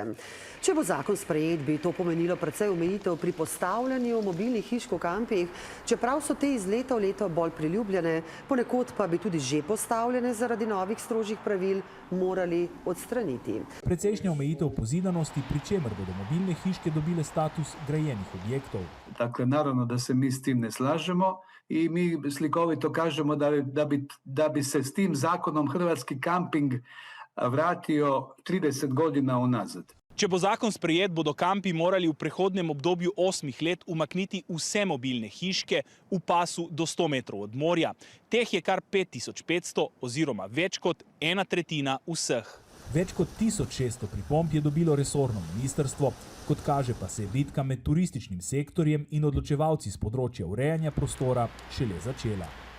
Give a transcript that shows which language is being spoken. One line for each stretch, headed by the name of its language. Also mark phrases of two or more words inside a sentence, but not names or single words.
Slovenian: Če bo zakon sprejet, bi to pomenilo precej omejitev pri postavljanju mobilnih hiš v kampih, čeprav so te iz leta v leto bolj priljubljene, ponekod pa bi tudi že postavljene zaradi novih strožjih pravil morali odstraniti. Precejšnja omejitev pozidanosti, pri čemer bodo mobilne hiške dobile status grajenih objektov.
Croatian: Dakle, naravno da se mi s tim ne slažemo i mi slikovito kažemo da bi se s tim zakonom hrvatski kamping vratio 30 godina unazad.
Slovenian: Če bo zakon sprejet, bodo kampi morali v prehodnem obdobju 8 let umakniti vse mobilne hiške v pasu do 100 metrov od morja. Teh je kar 5500 oziroma več kot 1/3 vseh. Več kot 1600 pripomb je dobilo resorno ministrstvo, kot kaže pa se je bitka med turističnim sektorjem in odločevalci z področja urejanja prostora šele začela.